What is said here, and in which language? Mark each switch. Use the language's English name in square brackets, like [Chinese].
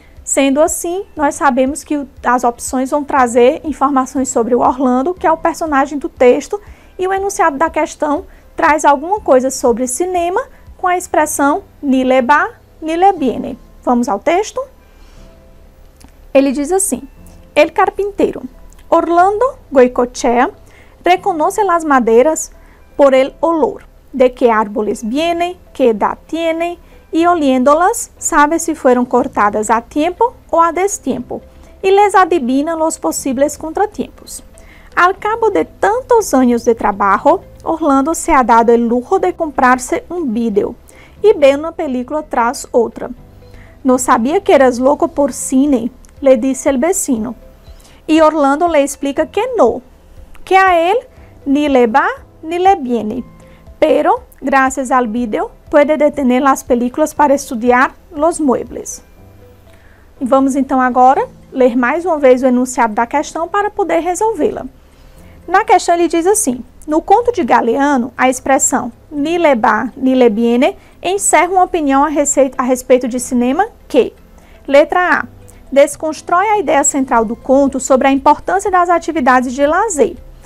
[Portuguese] Sendo assim, nós sabemos que as opções vão trazer informações sobre o Orlando, que é o personagem do texto, e o enunciado da questão traz alguma coisa sobre cinema com a expressão ni le va, ni le viene. Vamos ao texto? Ele diz assim, El carpinteiro. [Spanish] Orlando Goicoechea reconoce las maderas por el olor, de que árboles vienen, que edad tienen, y oliéndolas sabe si fueron cortadas a tiempo o a destiempo, y les adivina los posibles contratiempos. Al cabo de tantos años de trabajo, Orlando se ha dado el lujo de comprarse un vídeo y ver una película tras otra. No sabía que eras loco por cine, le dice el vecino. Y Orlando le explica que no, que a él ni le va ni le viene, pero gracias al vídeo puede detener las películas para estudiar los muebles. [Portuguese] E vamos então agora ler mais uma vez o enunciado da questão para poder resolvê-la. Na questão ele diz assim, no conto de Galeano, a expressão ni le va, ni le viene encerra uma opinião a respeito de cinema que, letra A, desconstrói a ideia central do conto sobre a importância das atividades de lazer.